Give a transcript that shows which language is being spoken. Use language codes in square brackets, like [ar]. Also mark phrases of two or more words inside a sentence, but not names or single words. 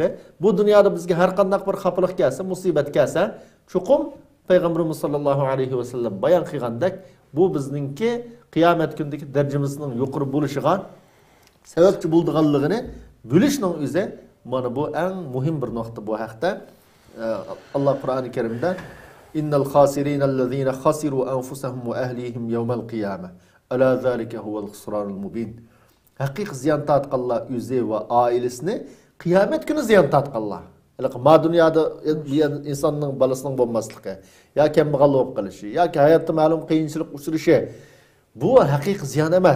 [uz] Bu dunyoda bizga har qanday bir xafalık kelsa, musibat kelsa, cho'qim Peygamberimiz [ar] sallallohu alayhi va sallam [uz] bayon qilgandek, bu bizningki qiyomat kunidagi darajamizning yuqori bo'lishiga sababchi bo'lganligini bilishning o'zi mana bu eng muhim bir nuqta bu haqda. Allah Qur'oni Karimda [ar] إن الخاسرين الذين خسروا أنفسهم وأهليهم يوم القيامة ألا ذلك هو الخسران المبين. [uz] Haqiqiy ziyon tortganlar o'zi va oilasini qiyomat kuni ziyon tortganlar. Ma dunyoda insonning balasining bo'lmasligi yoki kambag'al bo'lib qolishi yoki hayotda ma'lum qiyinchilik uchrashi bu haqiqiy ziyon emas.